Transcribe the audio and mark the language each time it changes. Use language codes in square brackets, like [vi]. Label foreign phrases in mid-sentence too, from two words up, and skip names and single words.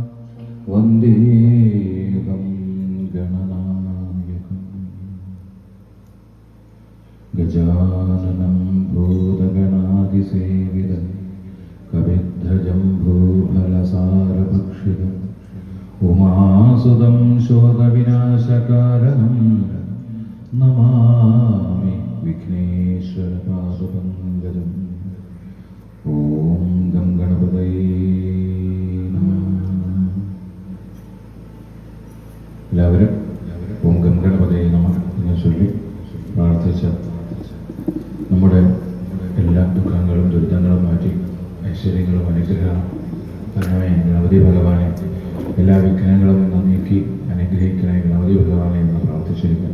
[sa] वन्देऽहं गणनायकम् गजाननं भूतगणादिसेवितं कविद्धजम्बूफलसारभक्षितम् उमासुतं शोकविनाशकारणं नमामि विघ्नेश्वरपादपङ्कजम्। ॐ गं गणपतये नमः। [ml] എല്ലാവരും [sa] ഓം ഗം ഗണപതയെ നമഃ [ml] എന്ന് ചൊല്ലി പ്രാർത്ഥിച്ച നമ്മുടെ എല്ലാ ദുഃഖങ്ങളും ദുരിതങ്ങളും മാറ്റി ഐശ്വര്യങ്ങളും അനുഗ്രഹമേ ഗണപതി ഭഗവാനെ, എല്ലാ വിഘ്നങ്ങളും ഇന്ന് നീക്കി അനുഗ്രഹിക്കണേ ഗണപതി ഭഗവാനെ എന്ന് പ്രാർത്ഥിച്ചിരിക്കാം.